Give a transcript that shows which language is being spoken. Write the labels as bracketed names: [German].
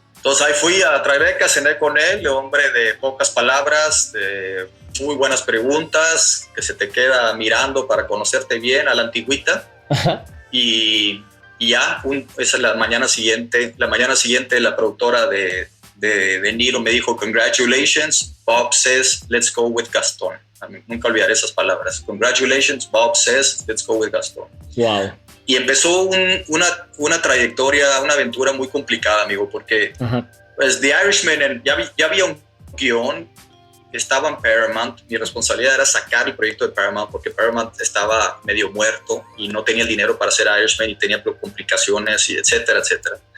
[Spanish] Entonces ahí fui a Tribeca, cené con él, hombre de pocas palabras, de muy buenas preguntas, que se te queda mirando para conocerte bien a la antigüita. Ajá. Y ya, esa es la mañana siguiente, la productora de Niro me dijo: [English] congratulations, Bob says, let's go with Gaston. [Spanish] Nunca olvidaré esas palabras. [English] Congratulations, Bob says, let's go with Gaston. Wow. [Spanish] Y empezó una trayectoria, una aventura muy complicada, amigo, porque pues, The Irishman, ya había un guión. Estaba en Paramount, mi responsabilidad era sacar el proyecto de Paramount porque Paramount estaba medio muerto y no tenía el dinero para hacer Irishman y tenía complicaciones y etcétera, etcétera.